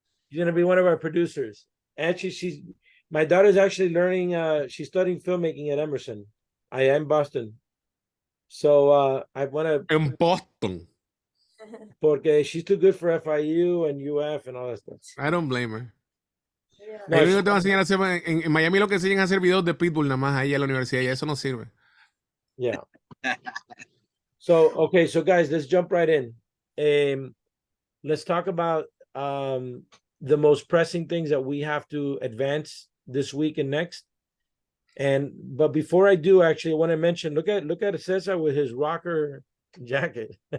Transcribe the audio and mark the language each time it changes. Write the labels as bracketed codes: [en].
[en] She's going to be one of our producers. Actually, my daughter's actually learning. She's studying filmmaking at Emerson. I am Boston. So I want to. In Boston. Porque she's too good for FIU and UF and all that stuff. I don't blame her. No, [es] Yo te voy a enseñar a hacer, en Miami lo que enseñan a hacer videos de Pitbull nada más ahí en la universidad y eso no sirve. [en] Yeah. So, okay, so guys, let's jump right in. Let's talk about the most pressing things that we have to advance this week and next. But before I do, actually, I want to mention, look at Cesar with his rocker jacket.